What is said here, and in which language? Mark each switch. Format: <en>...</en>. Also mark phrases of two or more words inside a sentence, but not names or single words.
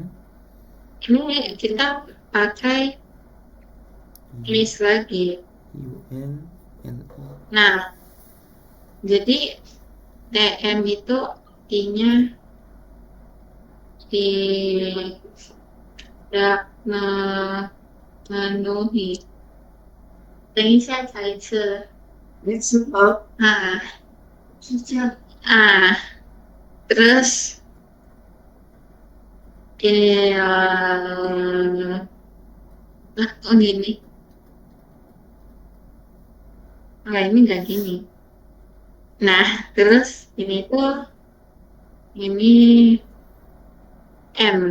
<id>ini kita pakai list lagi. UNLO. Nah, jadi TM itu artinya tidak memenuhi.</id> <zh>等一下才吃。没吃饱啊，是这样啊。</zh> <id>Terus kok gini? Nah, ini nggak gini. Nah, terus ini tuh ini M.</id>